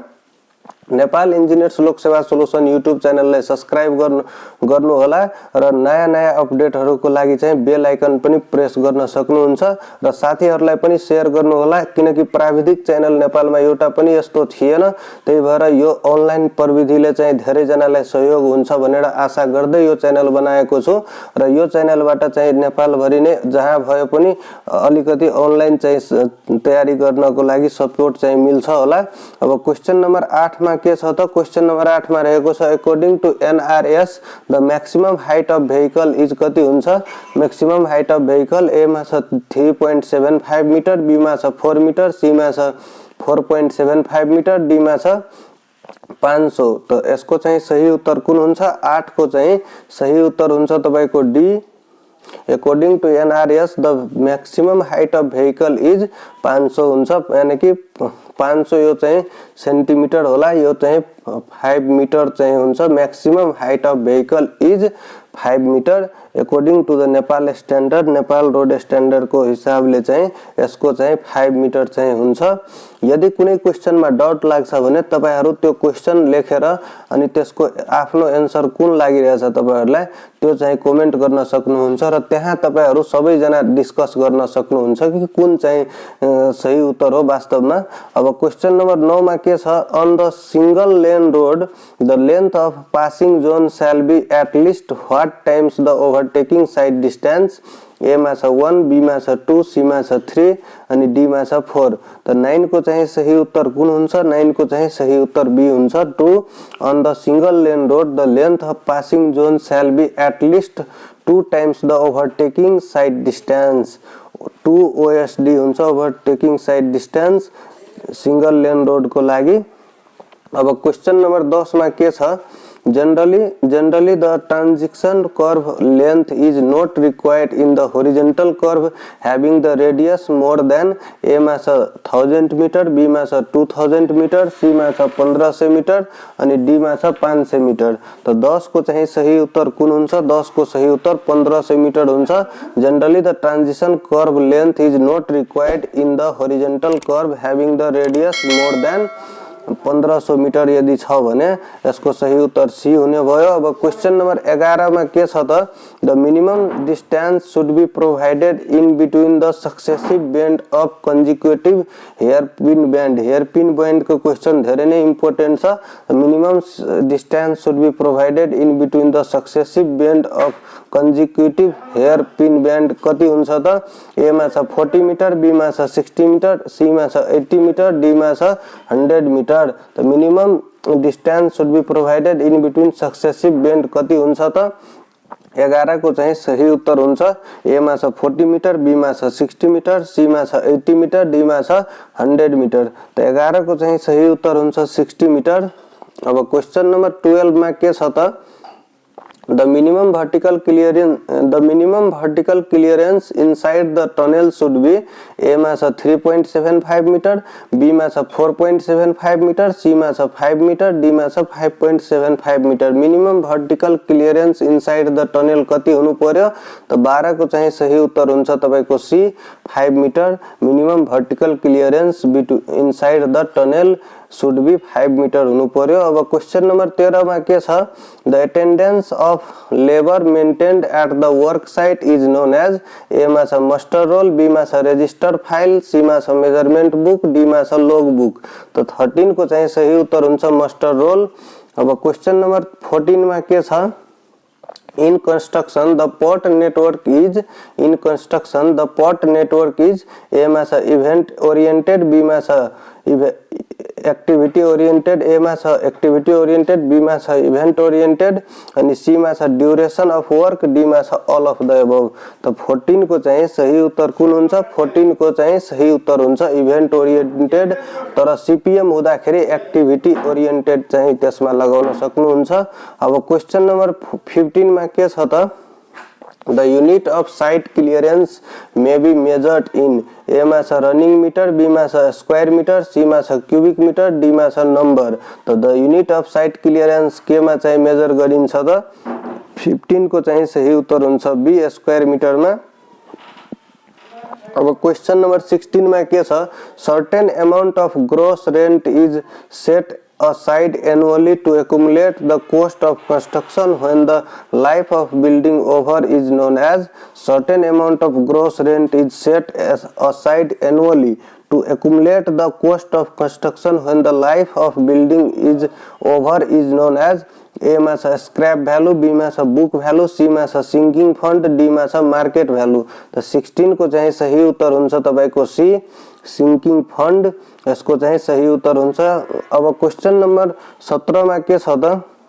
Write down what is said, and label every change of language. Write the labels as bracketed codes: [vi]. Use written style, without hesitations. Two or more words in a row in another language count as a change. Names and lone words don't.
[ne] नेपाल इंजिनियर्स लोक सेवा सोल्युसन यूट्यूब च्यानललाई सब्स्क्राइब गर्नु होला र नयाँ अपडेटहरुको लागि चाहिँ [en] bell icon [ne] पनि प्रेस गर्न सक्नुहुन्छ र साथीहरुलाई पनि शेयर गर्नु होला, किनकि प्राविधिक च्यानल नेपालमा एउटा पनि यस्तो थिएन, त्यही भएर यो अनलाइन प्रविधिले चाहिँ धेरै जनालाई सहयोग हुन्छ भनेर आशा गर्दै यो च्यानल बनाएको छु र यो च्यानलबाट चाहिँ नेपाल भरि नै जहाँ भए पनि अलिकति अनलाइन चाहिँ तयारी गर्नको लागि सपोर्ट चाहिँ मिल्छ होला। अब [en] question number [ne] 8 मा के छ त, [en] question number [ne] 8 मा रहेको छ, [en] according to NRS the maximum height of vehicle is [ne] कति हुन्छ, [en] maximum height of vehicle [ne] ए मा छ 3.75 मिटर, बी मा छ 4 मिटर, सी मा छ 4.75 मिटर, डी मा छ 500। त यसको चाहिँ सही उत्तर कुन हुन्छ, 8 को चाहिँ सही उत्तर हुन्छ तपाईको डी, [en] according to NRS the maximum height of vehicle is [ne] 500 हुन्छ, यानी कि 500 यो चाहिँ सेन्टिमिटर होला, यो चाहिँ 5 मिटर चाहिँ हुन्छ। [en] maximum height of vehicle is 5 meter according to the Nepal standard, Nepal road standard [ne] को हिसाबले चाहिँ यसको चाहिँ 5 मिटर चाहिँ हुन्छ। यदि कुनै क्वेशनमा डाउट लाग्छ भने तपाईहरु त्यो क्वेशन लेखेर अनि त्यसको आफ्नो आन्सर कुन लागिरहेछ तपाईहरुलाई त्यो चाहिँ [en] comment गर्न [ne] सक्नुहुन्छ र त्यहाँ तपाईहरु सबै जना डिस्कस गर्न सक्नुहुन्छ कि कुन चाहिँ सही उत्तर हो वास्तवमा। अब [en] question number 9 [ne] मा के छ, [en] on the single lane road the length of passing zone shall be at least what times the overtaking side distance, [ne] ए मा छ 1, बी मा छ 2, सी मा छ 3 अनि डी मा छ 4। त 9 को चाहिँ सही उत्तर कुन हुन्छ, 9 को चाहिँ सही उत्तर बी हुन्छ, [en] 2 on the single lane road the length of passing zone shall be at least 2 times the overtaking side distance, 2 OSD [ne] हुन्छ [en] overtaking side distance single lane road [ne] को लागि। अब [en] question number [ne] 10 मा के छ, [en] Generally, the transition curve length is not required in the horizontal curve having the radius more than A [ne] मा छ 1000 मीटर, B मा छ 2000 मीटर, C मा छ 1500 मीटर अनि D मा छ 500 मीटर। तो 10 को चाहिँ सही उत्तर कुन हुन्छ? 10 को सही उत्तर 1500 मीटर हुन्छ। [en] Generally, the transition curve length is not required in the horizontal curve having the radius more than 1500 मीटर [ne] यदि छ भने यसको सही उत्तर सी हुने भयो। अब [en] question number 11 [ne] मा के छ त? [en] the minimum distance should be provided in between the successive bend of consecutive hairpin bend. hairpin bend [ne] को क्वेशन धेरै नै इम्पोर्टेन्ट छ। [en] minimum distance should be provided in between the successive bend of consecutive hairpin bend [ne] कति हुन्छ त? ए मा छ 40 मीटर, बी मा छ 60 मीटर, सी मा छ 80 मीटर, डी मा छ 100 मीटर। [en] The minimum distance should be provided in between successive bend [ne] कति हुन्छ त? 11 को चाहिँ सही उत्तर हुन्छ ए मा छ 40 मीटर, बी मा छ 60 मीटर, सी मा छ 80 मीटर, डी मा छ 100 मीटर। तो 11 को चाहिँ सही उत्तर हुन्छ 60 मीटर। अब [en] question number [ne] 12 मा के छ त? [en] The minimum vertical clearance inside the tunnel should be A [ne] मा छ 3.75 मीटर, B मा छ 4.75 मीटर, C मा छ 5 मीटर, D मा छ 5.75 मीटर। [en] minimum vertical clearance inside the tunnel [ne] कति हुनु पर्यो? त 12 को चाहिँ सही उत्तर हुन्छ तपाईको C 5 मीटर। [en] minimum vertical clearance inside the tunnel should be 5 मीटर [ne] हुनु पर्यो। अब [en] question number 13 [ne] मा के छ? [en] the attendance of labor maintained at the work site is known as [ne] ए मा छ [en] master roll, [ne] बी मा छ [en] register file, [ne] सी मा छ [en] measurement book, [ne] डी मा छ [en] log book. [ne] तो 13 को चाहिँ सही उत्तर हुन्छ [en] master roll. [ne] अब [en] question number [ne] 14 मा के छ? [en] In construction, the pot network is A [ne] मा छ [en] event oriented, [ne] B मा छ [en] activity oriented, [ne] ए मा छ [en] activity oriented, [ne] बी मा छ [en] event oriented [ne] अनि सी मा छ [en] duration of work, [ne] डी मा छ [en] all of the above. [ne] तो 14 को चाहिँ सही उत्तर कुन हुन्छ? 14 को चाहिँ सही उत्तर हुन्छ [en] event oriented. [ne] तर सीपीएम हुँदाखेरि [en] activity oriented [ne] चाहिँ त्यसमा लगाउन सक्नुहुन्छ। अब [en] question number [ne] 15 मा के छ त? [en] The unit of site clearance may be measured in A [ne] मा छ [en] running meter, [ne] B मा छ [en] square meter, [ne] C मा छ [en] cubic meter, [ne] D मा छ [en] नंबर। to the unit of site clearance [ne] के मा चाहिँ मेजर गरिन्छ त? 15 को चाहिँ सही उत्तर हुन्छ B [en] square meter [ne] मा। अब [en] question number [ne] 16 मा के छ? [en] certain amount of gross rent is set aside annually to accumulate the cost of construction when the life of building over is known as. Certain amount of gross rent is set aside annually to accumulate the cost of construction when the life of building is over is known as. [ne] ए मा छ [en] scrap value, [ne] बी मा छ [en] book value, [ne] सी मा छ [en] sinking fund, [ne] डी मा छ [en] market value. [ne] तो 16 को चाहिँ सही उत्तर हुन्छ तपाईको सी [en] sinking fund. [ne] यसको चाहिँ सही उत्तर हुन्छ। अब [en] question number [ne] 17 मा के छ त?